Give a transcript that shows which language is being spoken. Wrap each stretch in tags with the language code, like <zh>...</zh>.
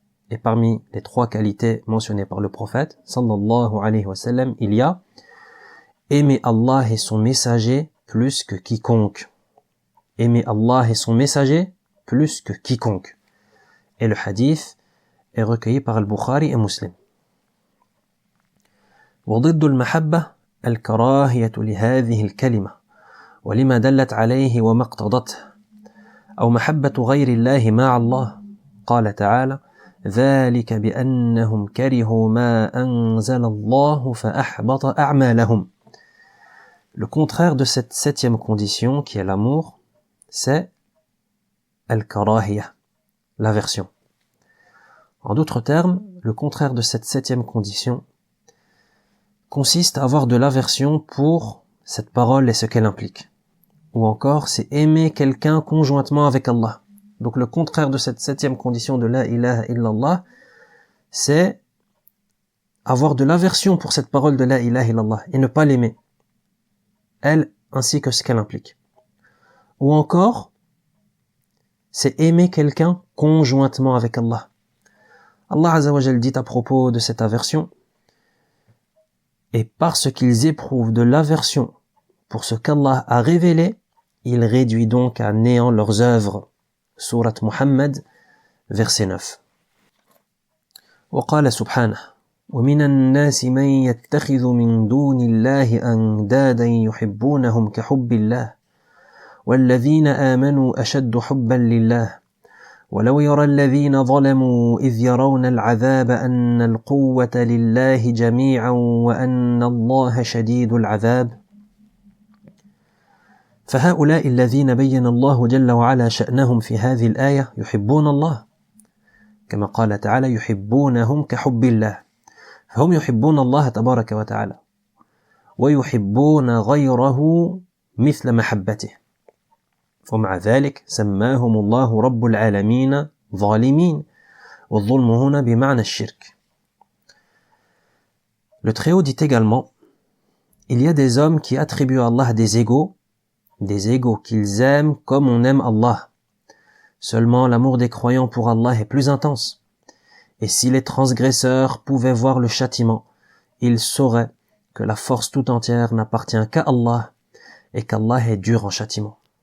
<fr>Et parmi les trois qualités mentionnées par le prophète sallallahu alayhi wa sallam, il y a aimer Allah et son messager plus que quiconque. Aimer Allah et son messager plus que quiconque. Et le hadith est recueilli par Al-Bukhari et Muslim.</fr> <ar>وضد المحبة الكراهية لهذه الكلمة ولما دلت عليه وما اقتضته أو محبة غير الله مع الله. قال تعالى: ذلك بأنهم كرهوا ما أنزل الله فأحبط أعمالهم.</ar> <fr>Le contraire de cette septième condition qui est l'amour, c'est al-karahiyah, l'aversion. En d'autres termes, le contraire de cette septième condition consiste à avoir de l'aversion pour cette parole et ce qu'elle implique. Ou encore, c'est aimer quelqu'un conjointement avec Allah. Donc le contraire de cette 7e condition de la ilaha illallah, c'est avoir de l'aversion pour cette parole de la ilaha illallah et ne pas l'aimer, elle ainsi que ce qu'elle implique. Ou encore, c'est aimer quelqu'un conjointement avec Allah. Allah Azza wa Jal dit à propos de cette aversion, et parce qu'ils éprouvent de l'aversion pour ce qu'Allah a révélé, il réduit donc à néant leurs œuvres. Surat Muhammad, verset 9.</fr> <ar>وقال سبحانه ومن الناس من يتخذ من دون الله أندادا يحبونهم كحب الله والذين آمنوا أشد حبا لله ولو يرى الذين ظلموا إذ يرون العذاب أن القوة لله جميعا وأن الله شديد العذاب فهؤلاء الذين بين الله جل وعلا شأنهم في هذه الآية يحبون الله كما قال تعالى يحبونهم كحب الله فهم يحبون الله تبارك وتعالى ويحبون غيره مثل محبته ومع ذلك سماهم الله رب العالمين ظالمين والظلم هنا بمعنى الشرك.</ar> <fr>Le Très-Haut dit également, il y a des hommes qui attribuent à Allah des égaux qu'ils aiment comme on aime Allah. Seulement l'amour des croyants pour Allah est plus intense. Et si les transgresseurs pouvaient voir le châtiment, ils sauraient que la force tout entière n'appartient qu'à Allah et qu'Allah est dur en châtiment.</fr>